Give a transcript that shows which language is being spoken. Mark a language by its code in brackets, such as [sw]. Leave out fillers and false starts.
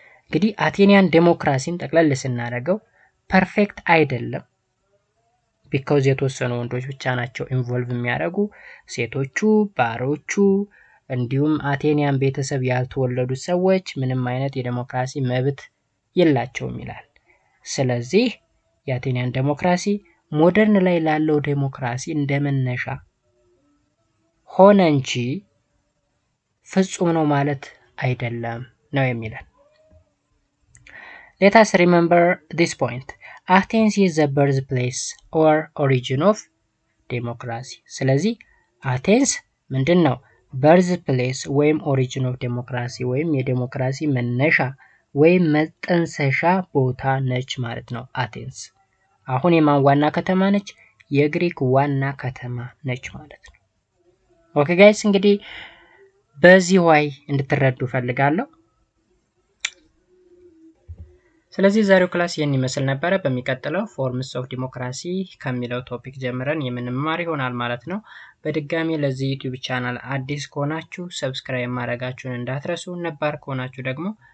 [am] እንግዲህ አቴኒያን ዴሞክራሲን ጠቅለል ስናደርገው ፐርፌክት አይደለም። ቢኮዝ የተወሰኑ ወንዶች ብቻ ናቸው ኢንቮልቭ የሚያደርጉ ሴቶቹ ባሮቹ እንዲሁም አቴኒያን ቤተሰብ ያልተወለዱ ሰዎች ምንም አይነት የዴሞክራሲ መብት የላቸውም ይላል። ስለዚህ የአቴኒያን ዴሞክራሲ ሞደርን ላይ ላለው ዴሞክራሲ እንደመነሻ ሆነ እንጂ ፍጹም ነው ማለት አይደለም ነው የሚለን። [en] Let us remember this point. Athens is the birthplace or origin of democracy. [am] ስለዚህ አቴንስ ምንድን ነው? birthplace ወይም [en] origin of democracy [am] ወይም የዴሞክራሲ መነሻ ወይም መጠንሰሻ ቦታ ነች ማለት ነው አቴንስ። አሁን የማን ዋና ከተማ ነች? የግሪክ ዋና ከተማ ነች ማለት ነው። ኦኬ ጋይስ እንግዲህ በዚህ ዋይ እንድትረዱ ፈልጋለሁ። ስለዚህ ዛሬው ክላስ ይህን ይመስል ነበረ። በሚቀጥለው ፎርምስ ኦፍ ዲሞክራሲ ከሚለው ቶፒክ ጀምረን የምንማር ይሆናል ማለት ነው። በድጋሚ ለዚህ ዩቲዩብ ቻናል አዲስ ከሆናችሁ ሰብስክራይብ ማድረጋችሁን እንዳትረሱ፣ ነባር ከሆናችሁ ደግሞ